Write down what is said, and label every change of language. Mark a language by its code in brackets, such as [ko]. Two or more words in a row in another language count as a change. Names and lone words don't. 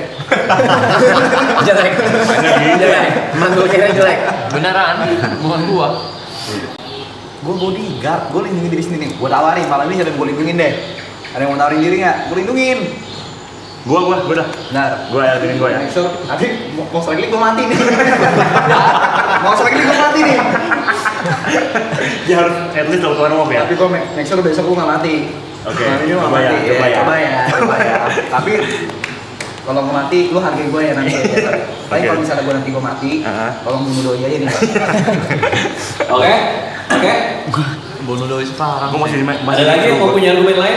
[id] Jelek. Jelek. Mandul kira jelek. Beneran, bukan gua. Gue bodyguard, gue lindungin diri sendiri nih. Gue tawarin, malam ini siapa yang gue lindungin deh. Ada yang mau tawarin diri nggak? Gue lindungin. Gue dah. Benar. Gue ya, gue ya. [en] Make sure, [id] nanti mau strike gue mati nih. Mau strike gue mati nih. Ya harus [en] at least [id] tahu tuan ya. Tapi gue [en] make sure [id] besok gue nggak mati. Oke. Malam ini gue nggak Coba ya, mati. coba ya. Coba ya. Tapi kalau gue mati, lu hargai gue ya nanti. Tapi kalau misalnya gue nanti gue mati, tolong bunuh doi aja nih. Oke. Bunuh doi sekarang. Gue masih Ada lagi yang mau punya argumen lain?